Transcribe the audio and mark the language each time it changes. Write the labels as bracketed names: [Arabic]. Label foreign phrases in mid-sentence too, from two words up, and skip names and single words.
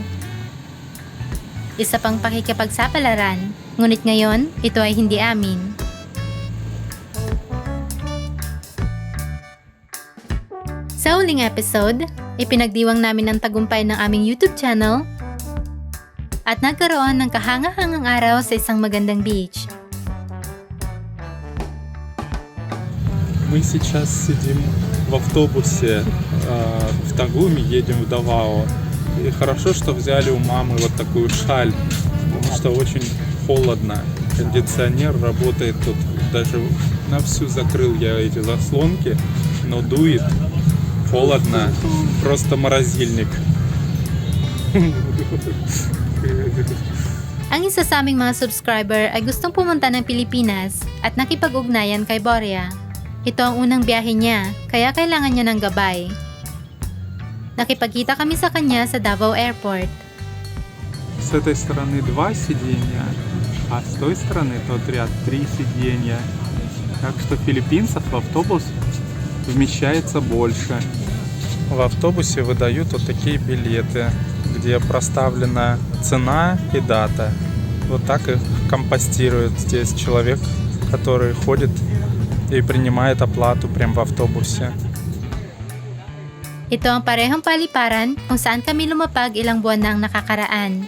[Filipino] Isa pang pakikipagsapalaran, ngunit ngayon, ito ay hindi amin. Sa huling episode, ipinagdiwang namin ang tagumpay ng aming YouTube channel at nagkaroon ng kahanga-hangang araw sa isang magandang beach. [Russian] Мы сейчас сидим в автобусе в Тагуме, едем в Давао. И хорошо, что взяли у мамы вот такую шаль, потому что очень холодно. Кондиционер работает тут, даже на всю закрыл я эти заслонки, но дует, холодно, просто морозильник. [Filipino] Ang isa sa aming mga subscriber ay gustong pumunta ng Pilipinas at nakipag-ugnayan kay Boria. Ito ang unang biyahe niya, kaya kailangan niya ng gabay. Nakipagkita kami sa kanya sa Davao Airport. [Russian] С этой стороны 2 сиденья, а с той стороны тот ряд 3 сиденья. Так что филиппинцев в автобус вмещается больше. В автобусе выдают вот такие билеты, где проставлена цена и дата. Вот так их компостирует здесь человек, который ходит и принимает оплату прямо в автобусе. [Filipino] Ito ang parehong paliparan kung saan kami lumapag ilang buwan na ang nakakaraan.